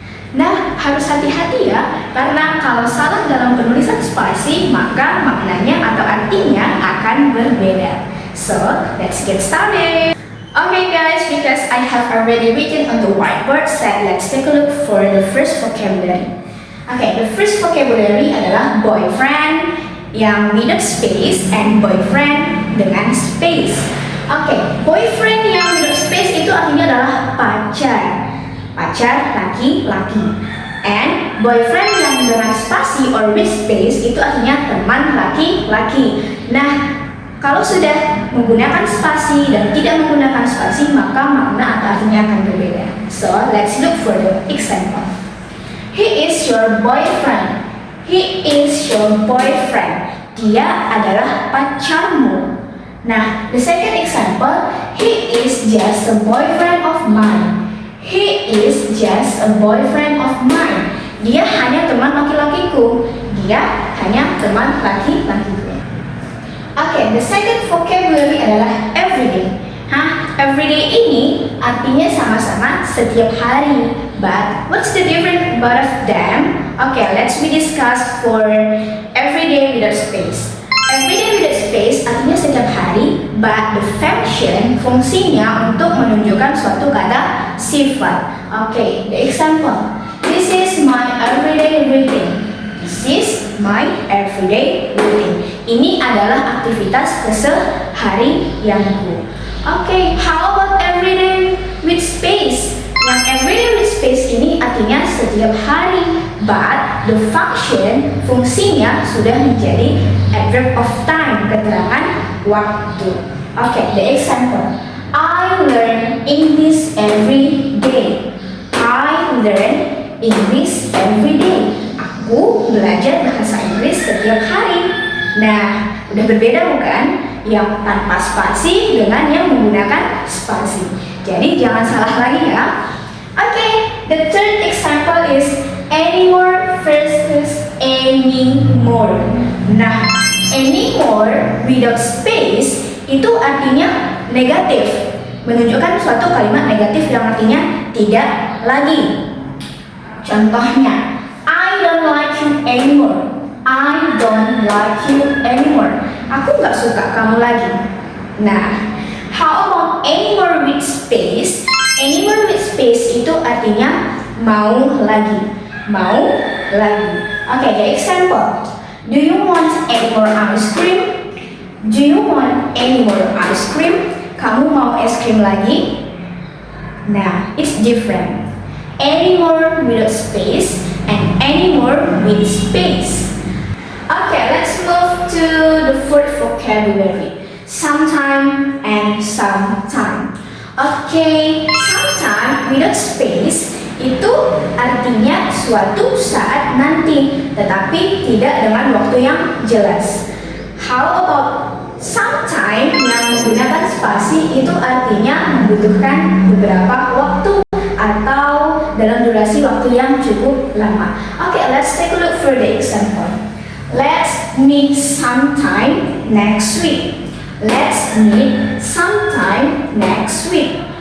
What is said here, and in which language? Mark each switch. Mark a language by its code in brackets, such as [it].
[id] Nah, harus hati-hati ya, karena kalau salah dalam penulisan spasi, maka maknanya atau artinya akan berbeda. [en] So, let's get started. Okay guys, because I have already written on the whiteboard, so let's take a look for the first vocabulary. Okay, the first vocabulary [id] adalah [en] boyfriend [id] yang [en] without space and boyfriend [id] dengan [en] space. Okay, [id] boyfriend yang [en] without space [id] itu artinya adalah pacar. Pacar laki-laki. [en] And boyfriend [id] yang dengan spasi [en] or with space [id] itu artinya teman laki-laki. Nah, kalau sudah menggunakan spasi dan tidak menggunakan spasi, maka makna atau artinya akan berbeda. [en] So, let's look for the example. He is your boyfriend. He is your boyfriend. [id] Dia adalah pacarmu. [en] Nah, the second example, he is just a boyfriend of mine. He is just a boyfriend of mine. [id] Dia hanya teman laki-lakiku. Dia hanya teman laki-lakiku. [en] Okay, the second vocabulary [id] adalah everyday. Everyday ini artinya sama-sama setiap hari. [en] But what's the difference both of them? Okay, let's discuss for everyday without space. Everyday without space [id] artinya setiap hari, [en] but the function, [id] fungsinya untuk menunjukkan suatu kata sifat. [en] Okay, the example. This is my everyday routine. This is my everyday routine. [id] Ini adalah aktivitas keseharianku. [en] Okay, how about everyday with space? [id] Yang everyday [en] with space [id] ini artinya setiap hari, [en] but the function, [id] fungsinya sudah menjadi [en] adverb of time, [id] keterangan waktu. [en] Okay, the example. I learn English every day. I learn English every day. [id] Aku belajar bahasa Inggris setiap hari. Nah, udah berbeda bukan? Yang tanpa spasi dengan yang menggunakan spasi. Jadi jangan salah lagi ya. [en] Okay, the third example is anymore versus anymore. [id] Nah, anymore [en] without space [id] itu artinya negatif, menunjukkan suatu kalimat negatif yang artinya tidak lagi. Contohnya, [en] I don't like you anymore. I don't like you anymore. [id] Aku nggak suka kamu lagi. [en] Nah, how about anymore with space? [id] Anymore [en] with space [id] itu artinya mau lagi. Mau lagi. [en] Okay, the example. Do you want any more ice cream? Do you want any more ice cream? [id] Kamu mau es krim lagi? [en] Nah, it's different. Anymore without space and anymore with space. Okay, let's move to the fourth vocabulary. Sometime and sometime. Okay, sometime without space [id] itu artinya suatu saat nanti, tetapi tidak dengan waktu yang jelas. [en] How about sometime [id] yang menggunakan spasi itu artinya membutuhkan beberapa waktu atau dalam durasi waktu yang cukup lama. [en] Okay, let's take a look for the example. Let's meet sometime next week. Let's meet sometime next week.